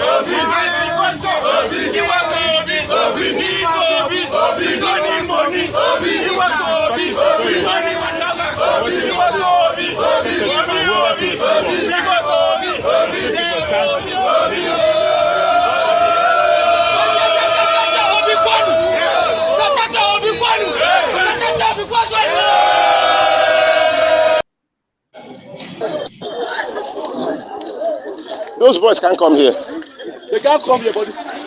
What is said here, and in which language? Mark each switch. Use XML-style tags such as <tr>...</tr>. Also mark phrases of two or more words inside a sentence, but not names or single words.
<en>For agriculture. Give us Obi. We need Obi. We don't need money. Give us Obi. We don't need whatever. Give us Obi. Obi. Give us Obi. Obi. Those boys can't come here. They can't come here, buddy.</en>